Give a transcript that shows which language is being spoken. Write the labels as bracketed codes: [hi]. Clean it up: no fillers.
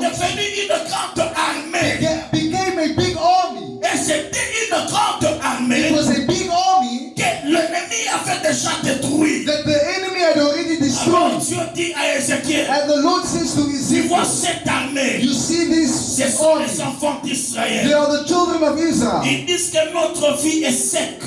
[fr] devenus une grande armée. [en] became a big army. [fr] Et c'était une grande armée [en] It was a big army [fr] que l'ennemi avait déjà détruite. [en] that the enemy had already [fr] Alors [en] destroyed. [fr] Dieu dit à Ézéchiel, [en] And the Lord says to [fr] tu vois [en] Ezekiel, [fr] cette armée, [en] you see this [fr] ce sont les [en] army. [fr] enfants [en] They [fr] d'Israël. [en] are the children of Israel. [fr] Ils disent que notre vie est sec.